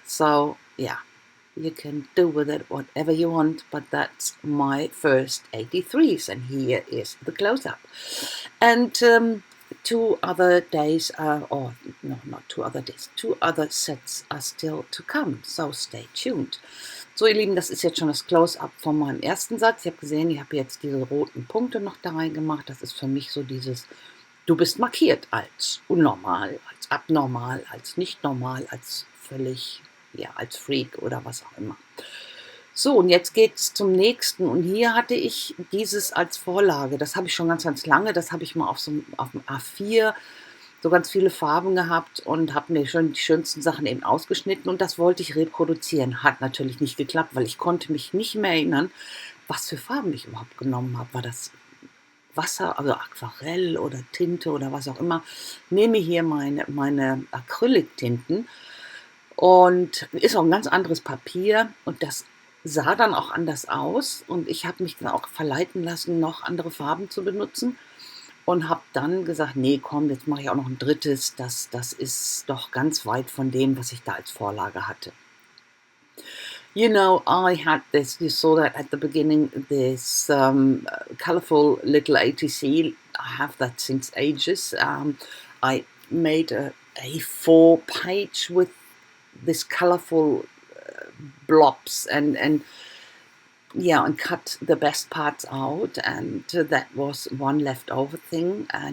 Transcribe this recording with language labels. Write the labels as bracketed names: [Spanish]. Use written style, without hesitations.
[English] So yeah, you can do with it whatever you want, but that's my first 83s, and here is the close-up. And 2 other days, or no, not 2 other days, 2 other sets are still to come, so stay tuned. [German] So ihr Lieben, das ist jetzt schon das Close-Up von meinem ersten Satz. Ihr habt gesehen, ich habe jetzt diese roten Punkte noch da reingemacht. Das ist für mich so dieses, du bist markiert als unnormal, als abnormal, als nicht normal, als völlig, ja, als Freak oder was auch immer. So, und jetzt geht es zum nächsten. Und hier hatte ich dieses als Vorlage. Das habe ich schon ganz, ganz lange. Das habe ich mal auf dem A4 so ganz viele Farben gehabt und habe mir schon die schönsten Sachen eben ausgeschnitten. Und das wollte ich reproduzieren. Hat natürlich nicht geklappt, weil ich konnte mich nicht mehr erinnern, was für Farben ich überhaupt genommen habe. War das Wasser, also Aquarell oder Tinte oder was auch immer? Nehme hier meine Acrylic-Tinten. Und ist auch ein ganz anderes Papier, und das sah dann auch anders aus, und ich habe mich dann auch verleiten lassen, noch andere Farben zu benutzen, und habe dann gesagt, nee, komm, jetzt mache ich auch noch ein drittes, das ist doch ganz weit von dem, was ich da als Vorlage hatte. [English] You know, I had this, you saw that at the beginning, this colorful little ATC. I have that since ages. I made a A4 page with this colorful blobs, and yeah, and cut the best parts out, and that was one leftover thing.